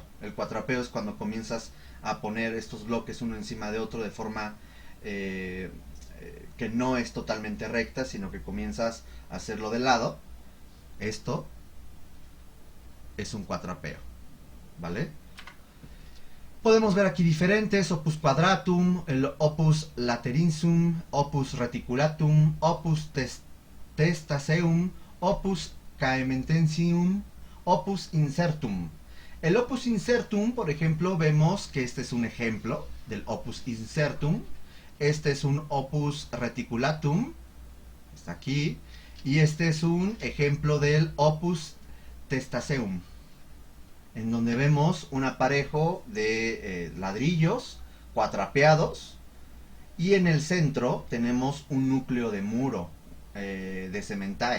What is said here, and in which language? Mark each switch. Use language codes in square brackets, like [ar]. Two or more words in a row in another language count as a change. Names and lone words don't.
[es] El cuatrapeo es cuando comienzas a poner estos bloques uno encima de otro de forma que no es totalmente recta, sino que comienzas a hacerlo de lado. Esto es un cuatrapeo, ¿vale? Podemos ver aquí diferentes: [la] opus quadratum, el opus laterinsum, opus reticulatum, opus testaceum, opus caementensium, opus incertum. El opus incertum, [es] por ejemplo, vemos que este es un ejemplo del [la] opus incertum. [es] Este es un [la] opus reticulatum, [es] está aquí, y este es un ejemplo del [la] opus testaceum, [es] en donde vemos un aparejo de ladrillos cuatrapeados, y en el centro tenemos un núcleo de muro de cementae.